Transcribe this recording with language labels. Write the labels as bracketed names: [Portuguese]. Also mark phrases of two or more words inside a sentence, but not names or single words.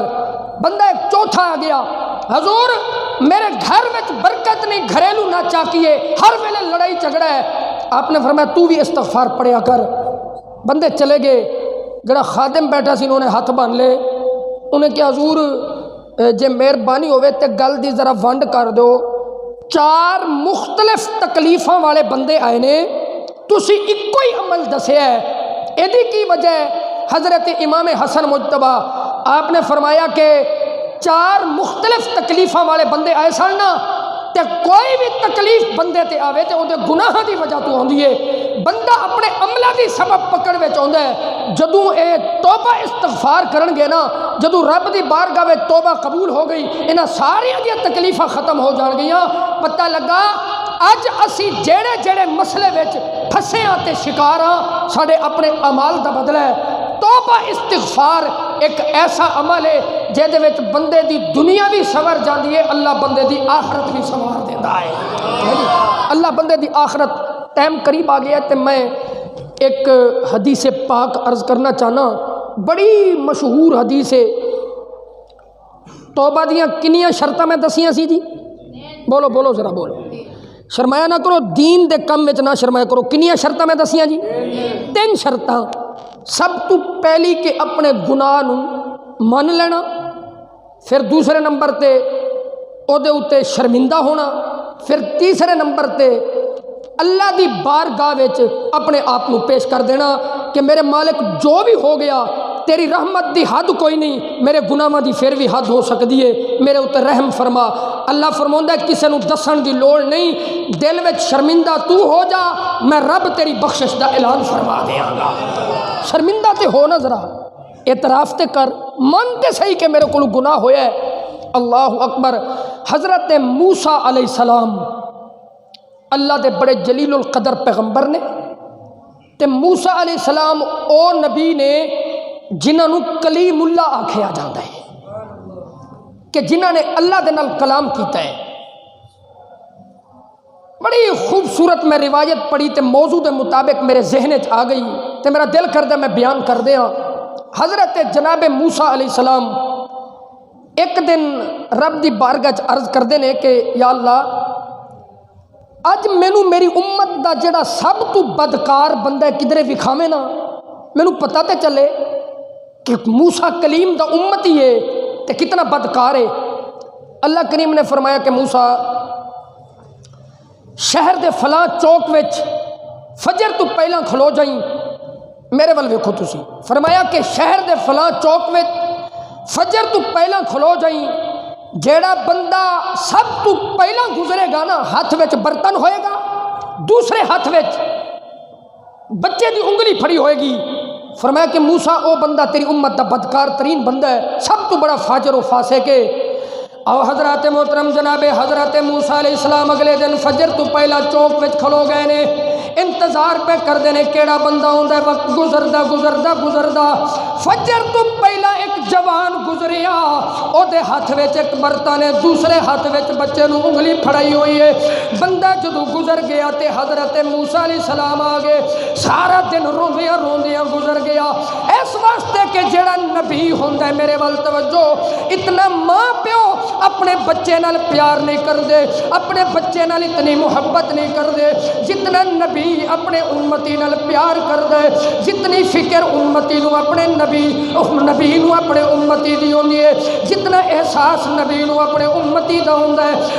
[Punjabi] بندہ ایک چوتھا آ گیا، حضور [Urdu] میرے گھر میں برکت نہیں، [Punjabi] گھریلو نہ چاکیے، ہر ویلے لڑائی جھگڑا ہے، آپ نے فرمایا تو بھی استغفار پڑھیا کر۔ بندے چلے گئے، جڑا خادم بیٹھا سی انہوں نے ہاتھ بن لے، انہیں کیا حضور جے مہربانی ہوئے تے گل دی ذرا ونڈ کر دو، 4 مختلف تکلیفاں والے بندے آئے نے، تسی ایکو ہی عمل دسیا ہے، ایدی کی وجہ ہے؟ حضرت امام حسن مجتبی آپ نے فرمایا کہ 4 مختلف تکلیفاں والے بندے آئے سن نا، تے کوئی بھی تکلیف بندے تے آوے تے اودے گناہ دی وجہ تو ہوندی ہے، بندہ اپنے عملہ دی سبب پکڑ وچ آندا ہے۔ جدوں اے توبہ استغفار کرن گے نا، جدوں رب دی بارگاہ وچ توبہ قبول ہو گئی، انہاں ساریاں دی تکلیفاں ختم ہو جان گیاں۔ پتہ لگا اج اسی جڑے جڑے مسئلے وچ پھسے ہاں تے شکار ہاں، ساڈے اپنے اعمال دا بدلہ ہے۔ توبہ استغفار ایک ایسا عمل ہے جہدے وچ بندے دی دنیا بھی سنور جاندی ہے، اللہ بندے دی آخرت بھی سنوار دیندا ہے۔ اللہ بندے دی آخرت۔ ٹائم قریب آ گیا تے میں ایک حدیث پاک عرض کرنا چاہنا، بڑی مشہور حدیث ہے۔ توبہ دیاں کنیاں شرطاں میں دسیاں سی جی؟ بولو بولو ذرا بولو، شرمایا نہ کرو، دین دے کم وچ نہ شرمایا کرو۔ کنیاں شرطاں میں دسیاں جی؟ 3 شرطاں۔ سب تو پہلی کہ اپنے گناہ نو من لینا، پھر دوسرے نمبر تے او دے اوتے شرمندہ ہونا، پھر تیسرے نمبر تے اللہ دی بارگاہ وچ اپنے آپ نو پیش کر دینا کہ میرے مالک جو بھی ہو گیا تیری رحمت دی حد کوئی نہیں، میرے گناہاں دی پھر بھی حد ہو سکتی ہے، میرے اوتے رحم فرما۔ اللہ فرماوندا ہے کسے نو دسن دی لوڑ نہیں، دل وچ شرمندہ تو ہو جا، میں رب تیری بخشش دا اعلان فرما دیاں گا۔ شرمندہ تے ہو نا، ذرا اعتراف تے کر، من تے صحیح کہ میرے کول گناہ ہویا ہے۔ اللہ اکبر۔ حضرت موسیٰ علیہ السلام اللہ دے بڑے جلیل القدر پیغمبر نے، تے موسیٰ علیہ السلام او نبی نے جنہاں نو کلیم اللہ آکھیا جاندا ہے، کہ جنہاں نے اللہ دے نال کلام کیتا ہے۔ بڑی خوبصورت میں روایت پڑھی تے موضوع دے مطابق میرے ذہن چ آ گئی تے میرا دل کردہ میں بیان کر دیاں۔ حضرت جناب موسیٰ علیہ السلام ایک دن رب دی بارگاہ چ عرض کردے نے کہ یا اللہ اج مینوں میری امت دا جڑا سب تو بدکار بندہ کدھرے وکھاویں نا، مینوں پتہ تے چلے کہ موسیٰ کلیم دا امتی ہے تے کتنا بدکار ہے۔ اللہ کریم نے فرمایا کہ موسیٰ شہر دے فلاں چوک وچ فجر تو پہلا کھلو جائیں، میرے ول ویکھو تسی، فرمایا کہ شہر دے فلاں چوک وچ فجر تو پہلا کھلو جائیں، جیڑا بندہ سب تو پہلا گزرے گا نا ہاتھ وچ برتن ہوئے گا، دوسرے ہاتھ وچ بچے دی انگلی پھڑی ہوئے گی۔ فرمایا کہ موسیٰ او بندہ تیری امت دا بدکار ترین بندہ ہے، سب تو بڑا فاجر و فاسق ہے۔ او حضرات محترم جناب حضرت موسیٰ علیہ السلام اگلے دن فجر تو پہلا چوک وچ کھلو گئے نے، انتظار پہ کر دینے کیڑا بندہ ہوندا ہے، وقت گزردا گزردا گزردا فجر تو پہلا ایک جوان گزریا، او دے ہاتھ وچ ایک برتن ہے، دوسرے ہاتھ وچ بچے نو انگلی پھڑائی ہوئی ہے۔ بندہ جدو گزر گیا تے حضرت موسیٰ علیہ السلام آگے، سارا دن روندیاں روندیاں گزر گیا، اس واسطے کہ جڑا نبی ہوندا ہے، میرے وال توجہ، اتنا ماں پیو اپنے بچے نال پیار نہیں کر دے، اپنے بچے نال اتنی محبت نہیں کر دے جتنا نبی اپنے امتی نال پیار کر دے، جتنی فکر امتی نو اپنے نبی نو اپنے امتی دی ہوندی ہے، جتنا احساس نبی نو اپنے امتی دا ہوندا ہے۔